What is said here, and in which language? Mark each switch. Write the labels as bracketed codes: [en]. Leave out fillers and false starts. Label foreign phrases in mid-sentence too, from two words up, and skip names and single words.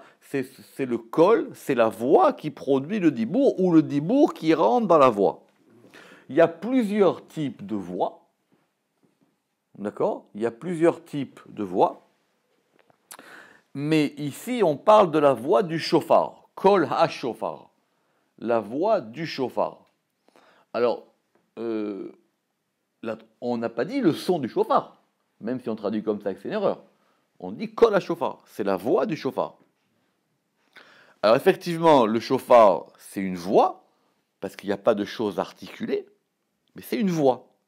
[fr] C'est le kol, c'est la voix qui produit le dibour, ou le dibour qui rentre dans la voix. Il y a plusieurs types de voix. D'accord? Il y a plusieurs types de voix. Mais ici, on parle de la voix du shofar. [he] קול השופר. [fr] La voix du shofar. Alors, on n'a pas dit le son du shofar. Même si on traduit comme ça, c'est une erreur. On dit [he] קול השופר. [fr] C'est la voix du shofar. Alors, effectivement, le shofar, c'est une voix, parce qu'il n'y a pas de choses articulées, mais c'est une voix.